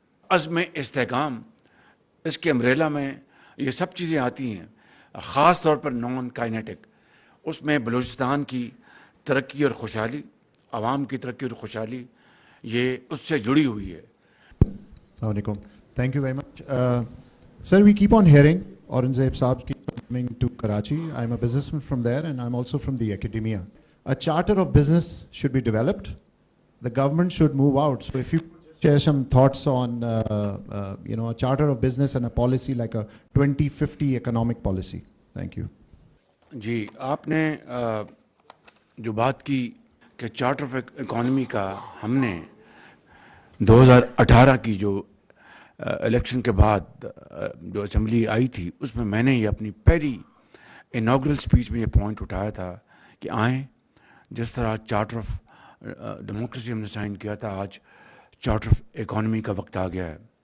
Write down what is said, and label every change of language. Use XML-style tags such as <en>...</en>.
<ur>عزم استحکام اس کے امبریلا میں یہ سب چیزیں آتی ہیں, خاص طور پر نان کائنیٹک. اس میں بلوچستان کی ترقی اور خوشحالی, عوام کی ترقی اور خوشحالی یہ اس سے جڑی ہوئی ہے.</ur> <en>السلام علیکم. Thank you very much. Sir, we keep on hearing Aurangzeb Saab keep coming to Karachi. I'm a businessman from there and I'm also from the academia. A charter of business should be developed. The government should move out. So if you share some thoughts on, a charter of business and a policy like a 2050 economic policy. Thank you.</en> <ur>جی, آپ نے جو بات کی کہ charter of economy کا ہم نے 2018 کی جو الیکشن کے بعد جو اسمبلی آئی تھی اس میں نے یہ اپنی پہلی انوگرل سپیچ میں یہ پوائنٹ اٹھایا تھا کہ آئیں جس طرح چارٹر آف ڈیموکریسی ہم نے سائن کیا تھا, آج چارٹر آف اکانومی کا وقت آ گیا ہے.</ur>